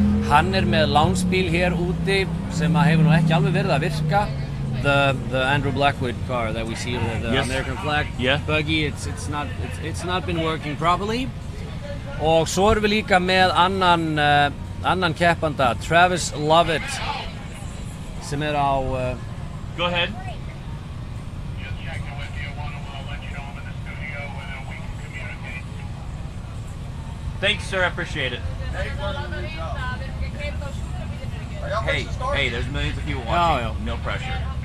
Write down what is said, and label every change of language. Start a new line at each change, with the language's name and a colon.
Icelandic: Hann með lánsbíl hér úti sem hefur nú ekki alveg verið að virka.
English: The Andrew Blackwood car that we see, the American flag buggy, it's not been working properly.
Icelandic: Og svo erum við líka með annan keppanda, Travis Lovett, sem á
English: Go ahead. Just checking with you. I'll let you know I'm in the studio and then we can communicate. Thanks, sir. I appreciate it. Hey, there's millions of people watching. No pressure.